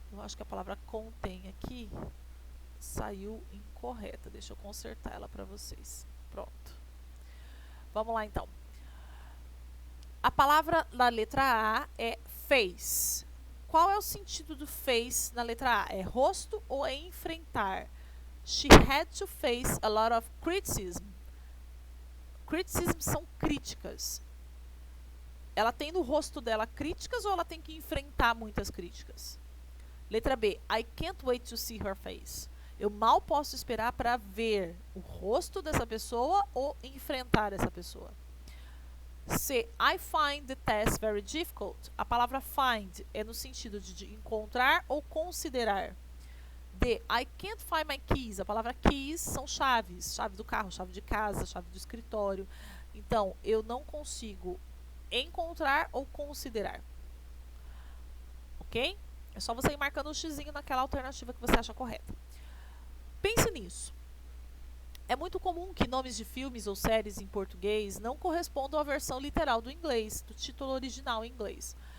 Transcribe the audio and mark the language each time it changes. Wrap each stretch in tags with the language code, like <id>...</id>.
<pt>Eu acho que a palavra contém aqui saiu incorreta. Deixa eu consertar ela para vocês. Pronto. Vamos lá, então. A palavra da letra A é face. Qual é o sentido do face na letra A? É rosto ou é enfrentar?</pt> <en>She had to face a lot of criticism.</en> <pt>Criticism são críticas. Ela tem no rosto dela críticas ou ela tem que enfrentar muitas críticas? Letra B.</pt> <en>I can't wait to see her face.</en> <pt>Eu mal posso esperar para ver o rosto dessa pessoa ou enfrentar essa pessoa. C.</pt> <en>I find the test very difficult.</en> <pt>A palavra find é no sentido de encontrar ou considerar. D.</pt> <en>I can't find my keys.</en> <pt>A palavra keys são chaves. Chave do carro, chave de casa, chave do escritório. Então, eu não consigo encontrar ou considerar. Ok? É só você ir marcando um xizinho naquela alternativa que você acha correta. Pense nisso. É muito comum que nomes de filmes ou séries em português não correspondam à versão literal do inglês, do título original em inglês.</pt>